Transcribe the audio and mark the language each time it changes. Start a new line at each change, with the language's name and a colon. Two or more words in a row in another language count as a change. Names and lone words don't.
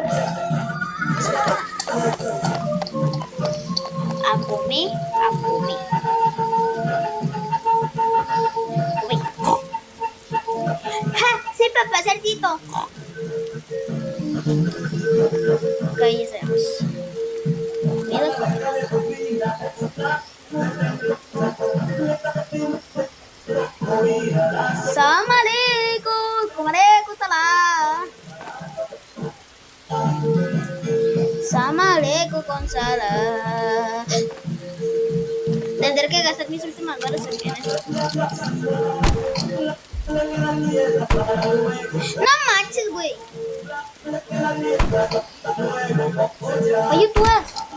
Spanish: A comer, a comer. ¡Ja! Sí, papá, cerdito. Ok, ya sabemos.
Arabic: سلام عليكم، عليكم سلام. سلام عليكم con salam.
Spanish: Tendré que gastar mis últimas balas en esto. No manches, güey. Oye, tú haz.